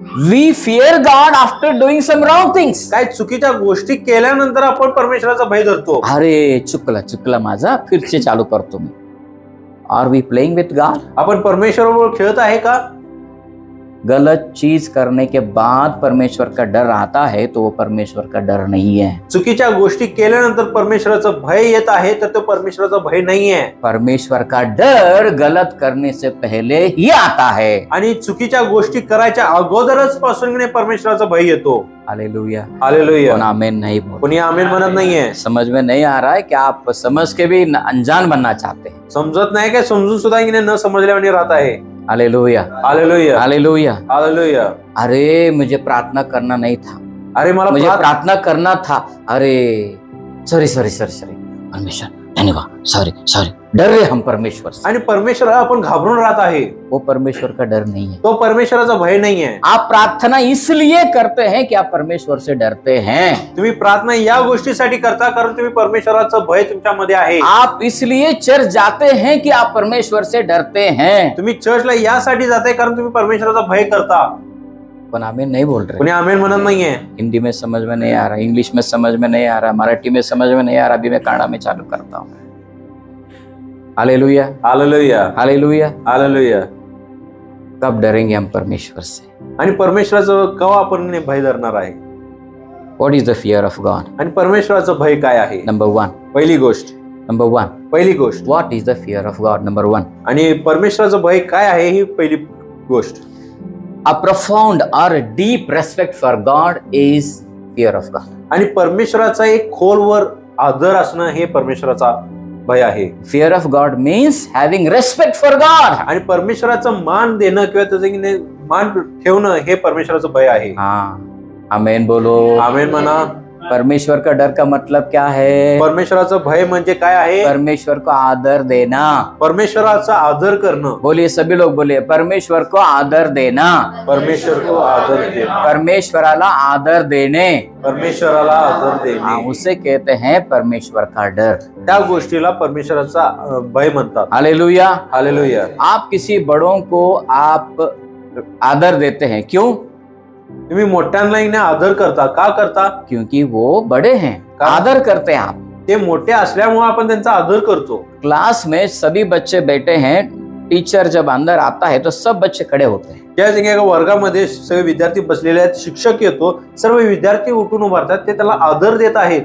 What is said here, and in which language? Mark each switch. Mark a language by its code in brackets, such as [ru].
[en] We fear God after doing some wrong things. [mr] काय चुकीच्या गोष्टी केल्यानंतर आपण परमेश्वराचा भय धरतो। अरे चुकला माझा, फिर से चालू करतो मी. [en] Are we playing with God? [mr] आपण परमेश्वराबरोबर खेळत आहे का? [hi] गलत चीज करने के बाद परमेश्वर का डर आता है तो वो परमेश्वर का डर नहीं है। [mr] चुकीच्या गोष्टी केल्यानंतर परमेश्वराचं भय येत आहे तर तो परमेश्वराचा भय नाही आहे। [hi] परमेश्वर का डर गलत करने से पहले ही आता है। [mr] आणि चुकीच्या गोष्टी करायच्या अगोदरच पासून परमेश्वराचा भय येतो। Hallelujah, hallelujah. [hi] कौन आमीन नहीं बोल, [mr] कोणी आमीन म्हणत नाहीये। [hi] समझ में नहीं आ रहा है कि आप समझ के भी अनजान बनना चाहते हैं। [mr] समजत नाही काय, समजून सुद्धा न समजल्याने राहत आहे। Hallelujah, hallelujah, hallelujah, hallelujah. [hi] अरे मुझे प्रार्थना करना नहीं था, अरे मुझे प्रार्थना करना था, अरे सॉरी परमेश्वर धन्यवाद, सॉरी डर रहे हम परमेश्वर से। [mr] आणि परमेश्वर आपण घाबरून राहत आहे, [hi] वो परमेश्वर का डर नहीं है, [mr] तो परमेश्वराचा भय [hi] नहीं है। आप प्रार्थना इसलिए करते हैं कि आप परमेश्वर से डरते हैं। [mr] तुम्ही प्रार्थना या गोष्टीसाठी करता कारण तुम्ही परमेश्वराचं भय तुमच्यामध्ये आहे। [hi] आप इसलिए चर्च जाते हैं कि आप परमेश्वर से डरते हैं। [mr] तुम्ही चर्चला यासाठी जाताय कारण तुम्ही परमेश्वराचा भय करता। [hi] पण आमीन नहीं बोल रहे, [mr] कोणी आमीन म्हणत नाहीये। [hi] हिंदी में समझ में नहीं आ रहा, इंग्लिश में समझ में नहीं आ रहा, मराठी में समझ में नहीं आ रहा, अभी मैं कन्नड़ा में चालू करता हूँ। Hallelujah, hallelujah, hallelujah, hallelujah. कब डरेंगे हम परमेश्वर से? [mr] आणि परमेश्वराचं केव्हा आपण भय धरणार आहे? [en] What is the fear of God? [mr] आणि परमेश्वराचं भय काय आहे? [en] Number 1. [mr] पहिली गोष्ट, [en] Number 1. [mr] पहिली गोष्ट, [en] What is the fear of God? Number 1. [mr] आणि परमेश्वराचं भय काय आहे ही पहिली गोष्ट। [en] A profound or a deep respect for God is fear of God. [mr] आणि परमेश्वराचा एक खोलवर आदर असणं हे परमेश्वराचा भय आहे। [en] Fear of God means having respect for God. [mr] आणि परमेश्वराचं मान देणं किंवा त्याचं मान ठेवणं हे परमेश्वराचं भय आहे। [hi] आमेन बोलो, [mr] आमेन म्हणा। [hi] परमेश्वर का डर का मतलब क्या है? [mr] परमेश्वराचं भय म्हणजे काय आहे? [hi] परमेश्वर को आदर देना। [mr] परमेश्वराचा आदर करणं। [hi] बोलिए, सभी लोग बोलिए, परमेश्वर को आदर देना। परमेश्वर को आदर देना। [mr] परमेश्वराला आदर देने, परमेश्वराला आदर देणे, [hi] उसे कहते हैं परमेश्वर का डर। [mr] त्या गोष्टीला परमेश्वराचा भय म्हणतात। Hallelujah, hallelujah. [hi] आप किसी बड़ों को आप आदर देते हैं, क्यों? [mr] तुम्ही मोठ्यांना आदर करता, का करता? [hi] क्योंकि वो बड़े हैं, आदर करते हैं आप। [mr] ते मोठे असल्यामुळे आपण त्यांचा आदर करतो। [hi] क्लास में सभी बच्चे बैठे हैं, टीचर जब अंदर आता है तो सब बच्चे खड़े होते हैं। [mr] ज्या एका वर्गामध्ये सगळे विद्यार्थी बसलेले आहेत, शिक्षक येतो, सर्व विद्यार्थी उठून उभारतात, ते त्याला आदर देत आहेत।